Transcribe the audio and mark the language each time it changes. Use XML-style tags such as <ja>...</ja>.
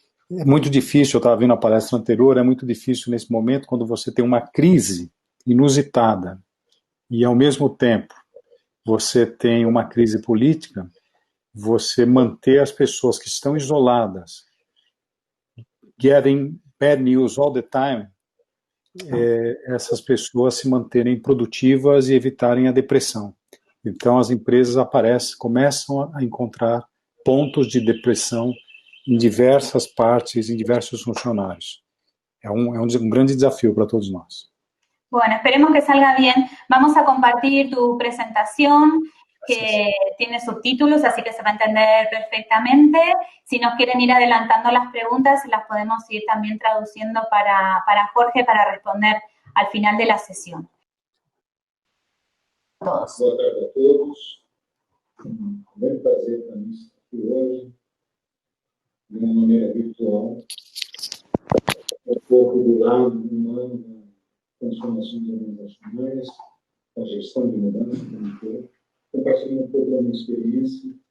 <pt>É muito difícil, eu estava vendo a palestra anterior, é muito difícil nesse momento, quando você tem uma crise inusitada e, ao mesmo tempo, você tem uma crise política, você manter as pessoas que estão isoladas,</pt> <en>getting bad news all the time,</en> <pt>essas pessoas se manterem produtivas e evitarem a depressão. Então, as empresas começam a encontrar pontos de depressão em diversas partes, em diversos funcionários. É um grande desafio para todos nós.</pt> <es>Bueno, esperemos que salga bien. Vamos a compartir tu presentación, que tiene subtítulos, así que se va a entender perfectamente. Si nos quieren ir adelantando las preguntas, las podemos ir también traduciendo para Jorge para responder al final de la sesión. Todos.</es> <pt>Boa tarde a todos. Um grande prazer para mim estar aqui hoje, de uma maneira virtual, um pouco do lado humano da transformações organizacionais, da gestão de mudança, compartilhando um pouco da minha experiência.</pt>